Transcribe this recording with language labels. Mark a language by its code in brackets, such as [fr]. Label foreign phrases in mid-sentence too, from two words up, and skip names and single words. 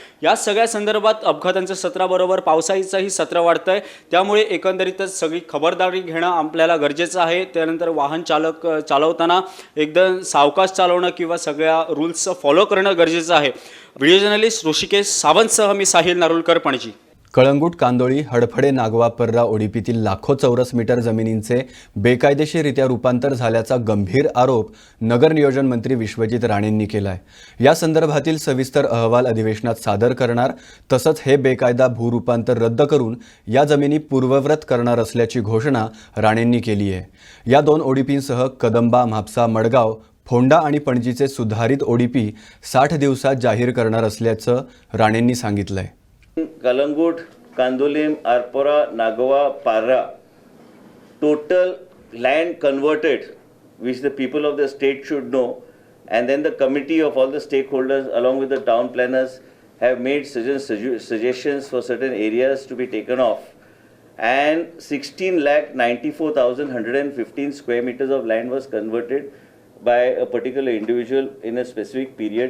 [mr] या सगळ्या संदर्भात अपघातांच्या सत्राबरोबर पावसाचंही सत्र वाढतंय. त्यामुळे एकंदरीतच सगळी खबरदारी घेणं आपल्याला गरजेचं आहे. त्यानंतर वाहन चालवताना एकदम सावकाश चालवणं किंवा सगळ्या [en] rules follow [mr] करणं गरजेचं आहे. [en] video journalist [mr] ऋषिकेश सावंतसह मी साहिल नारुलकर, पणजी. कळंगूट, कांदोळी, हडफडे, नागवा, पर्रा, ओडीपीतील लाखो चौरस मीटर जमिनींचे बेकायदेशीररित्या रूपांतर झाल्याचा गंभीर आरोप नगर नियोजन मंत्री विश्वजित राणेंनी केला आहे. या संदर्भातील सविस्तर अहवाल अधिवेशनात सादर करणार, तसंच हे बेकायदा भूरूपांतर रद्द करून या जमिनी पूर्ववत करणार असल्याची घोषणा राणेंनी केली आहे. या 2 ओडीपींसह कदंबा, म्हापसा, मडगाव, फोंडा आणि पणजीचे सुधारित ओडीपी 60 दिवसात जाहीर करणार असल्याचं राणेंनी सांगितलंय. कलंगूट, कांदोलीम, आरपोरा, नागवा, पार्रा [en] total land converted, which the people of the state should know, and then the committee of all the stakeholders along with the town planners have made suggestions for certain areas to be taken off, and 16,94,115 square meters of land was converted by a particular individual in a specific period.